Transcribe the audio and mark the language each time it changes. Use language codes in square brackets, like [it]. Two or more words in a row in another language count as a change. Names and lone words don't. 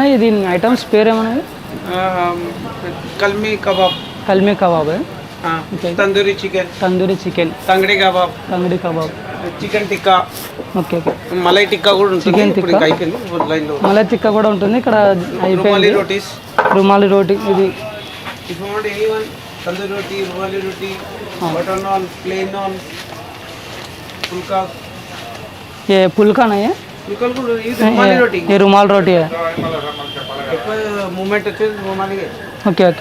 [te] ఇది ఐటమ్స్ పేరు ఏమన్నది? [hi] कलमी कबाब, [te] కల్మీ కబాబ్, [hi] तंदूरी चिकन, [te] తందూరి చికెన్, [hi] तंगड़ी कबाब, [te] తంగడి కబాబ్, [hi] चिकन टिक्का, [te] ఓకే ఓకే. [hi] मलाई टिक्का [te] కూడా ఉంటుంది. చికెన్ ఇప్పుడు టిక్కా, అయిపోయింది లైన్ లో. [hi] मलाई टिक्का [te] కూడా ఉంటుంది ఇక్కడ. [hi] रुमाली [te] అయిపోయింది [hi] रोटीस, रुमाली रोटी. [te] ఇది [en] if you want anyone [hi] तंदूरी रोटी, रुमाली रोटी, बटर नान, प्लेन नान, फुल्का, [te] ఏ పుల్కానా? ఏ फुल्का కూడా ఇది [hi] रुमाली रोटी. ये रुमाल रोटी है. [te] ఎక్కువ మూమెంట్ వచ్చేది रुमाली ఓకే ఓకే.